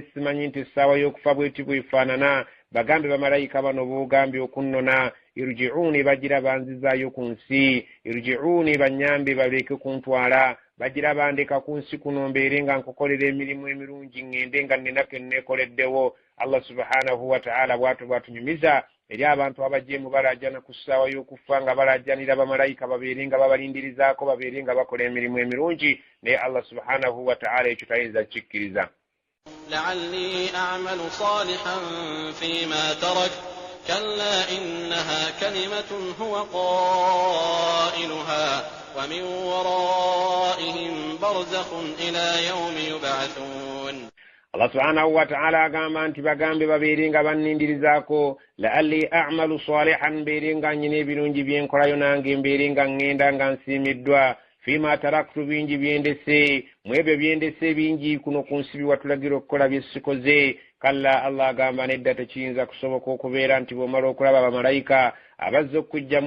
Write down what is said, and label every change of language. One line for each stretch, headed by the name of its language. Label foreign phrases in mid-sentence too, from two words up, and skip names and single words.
Ganda: simanyi nti essaawa y'okufa bw'eti bw'efaanana bagambe bamalayika bano boogambye okunnona irji'uni bajjira banzizaayo ku nsi irji'uni banyambe baleke kuntwala bajjira bandeka ku nsi kuno mbeere nga nkukolera emirimu emirungi ŋŋende nga nnina ke nneekoleddewo
Arabic: الله سبحانه وتعالى
Ganda: bw'atunyumiza eri abantu abajeemu balajjana ku ssaawa y'okufa nga balajjanira bamalayika babeere nga babalindirizaako babeere nga bakola emirimu emirungi naye
Arabic: الله سبحانه وتعالى
Ganda: ekyo tayinza kikkiriza
Arabic: لعلي أعمل صالحا فيما ترك كلا إنها كلمة هو قائلها ومن ورائهم برزخ إلى يوم يبعثون الله سبحانه وتعالى
Ganda: agamba nti bagambe babeere nga bannindirizaako
Arabic: لعلي أعمل صالحا
Ganda: mbeere nga nnyina ebirungi byenkolayo nange mbeere nga ŋŋenda nga nsiimiddwa
Arabic: فيما تركت
Ganda: bingi byendese mu ebyo byendese bingi kuno ku nsi biwatulagira okukola bye sikoze kalla Allah agamba nedda tekiyinza kusoboka okubeera nti bw'omala okulaba bamalayika abazze okujjamu